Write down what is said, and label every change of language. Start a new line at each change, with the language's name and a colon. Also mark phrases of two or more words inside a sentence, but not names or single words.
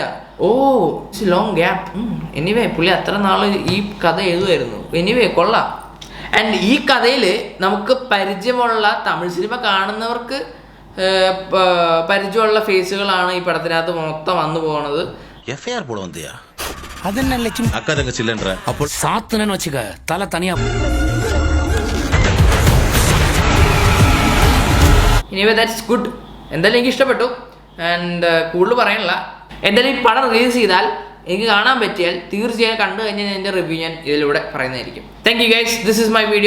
English: oh, it's long gap.
Malayalam: എനിവേ പുള്ളി അത്ര നാൾ ഈ കഥ എഴുതുമായിരുന്നു. എനിവേ കൊള്ളാം. ആൻഡ് ഈ കഥയിൽ നമുക്ക് പരിചയമുള്ള തമിഴ് സിനിമ കാണുന്നവർക്ക് പരിചയമുള്ള ഫേസുകളാണ് ഈ പടത്തിനകത്ത് മൊത്തം വന്നു പോകുന്നത്.
Tamil: எஃப்ஐஆர் போட வந்தியா?
Malayalam: അതെന്നെ ലക്ഷ്മി?
Tamil: அக்கா தங்கச்சி இல்லைன்ற. அப்போ சாப்பிட்டலன்னு வச்சுக்க, தலை தனியாக.
Malayalam: എനിവേ
English: that's good.
Malayalam: എന്തായാലും എനിക്ക് ഇഷ്ടപ്പെട്ടു. ആൻഡ് കൂടുതൽ പറയാനില്ല. എന്തായാലും ഈ പടം റിലീസ് ചെയ്താൽ എനിക്ക് കാണാൻ പറ്റിയാൽ തീർച്ചയായും കണ്ടു കഴിഞ്ഞാൽ എൻ്റെ റിവ്യൂ ഞാൻ ഇതിലൂടെ പറയുന്നതായിരിക്കും.
English: thank you guys, this is my video.